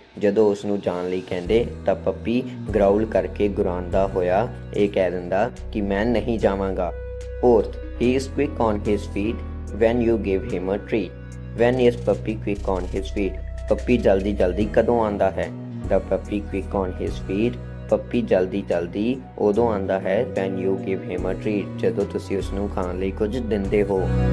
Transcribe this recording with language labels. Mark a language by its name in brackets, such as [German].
[Punjabi] ਜਦੋਂ ਉਸ ਨੂੰ ਜਾਣ ਲਈ ਕਹਿੰਦੇ ਤਾਂ ਪੱਪੀ ਗਰਾਊਲ ਕਰਕੇ ਗੁਰਾਉਂਦਾ ਹੋਇਆ ਇਹ ਕਹਿ ਦਿੰਦਾ ਕਿ ਮੈਂ ਨਹੀਂ ਜਾਵਾਂਗਾ। [English] Fourth, he is quick on his feet when you give him a treat. When is puppy quick on his feet? [Punjabi] ਪੱਪੀ ਜਲਦੀ ਜਲਦੀ ਕਦੋਂ ਆਂਦਾ ਹੈ? [English] The puppy quick on his feet. [Punjabi] ਪੱਪੀ ਜਲਦੀ ਜਲਦੀ ਉਦੋਂ ਆਂਦਾ ਹੈ [English] when you give him a treat. [Punjabi] ਜਦੋਂ ਤੁਸੀਂ ਉਸ ਨੂੰ ਖਾਣ ਲਈ ਕੁਝ ਦਿੰਦੇ ਹੋ।